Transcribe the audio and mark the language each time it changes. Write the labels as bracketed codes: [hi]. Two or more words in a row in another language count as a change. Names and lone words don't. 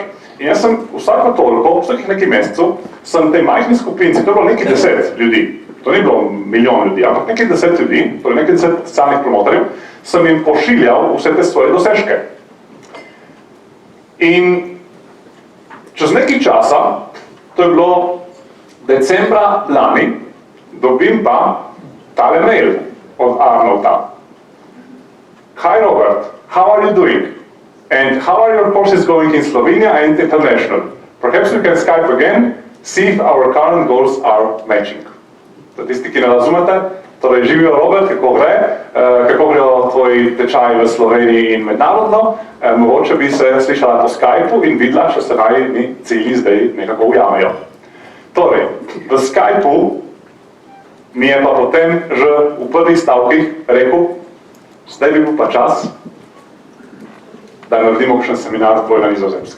[sl] In jaz sem vsako toliko, vsakih nekaj mesecev, sem tej majhni skupinci, to je bilo nekaj 10 ljudi, to ni bilo milijon ljudi, ampak nekaj 10 ljudi, torej nekaj 10 socialnih promotorjev, sem jim pošiljal vse te svoje dosežke. In čez nekaj časa, to je bilo decembra lani, dobim pa tale mail od Arnolda. [en] Hi Robert, how are you doing? And how are your courses going in Slovenia and international? Perhaps we can Skype again, see if our current goals are matching. [sl] To tisti, ki ne razumete, torej živijo Robert, kako grejo tvoji tečaji v Sloveniji in mednarodno, mogoče bi se slišala po Skypeu in videla, če se najni cilji zdaj nekako ujamejo. Torej, v Skypeu mi je pa potem že v prvih stavkih rekel, zdaj bi bil pa čas, da naredimo kakšen seminar tvoj na Nizozemskem.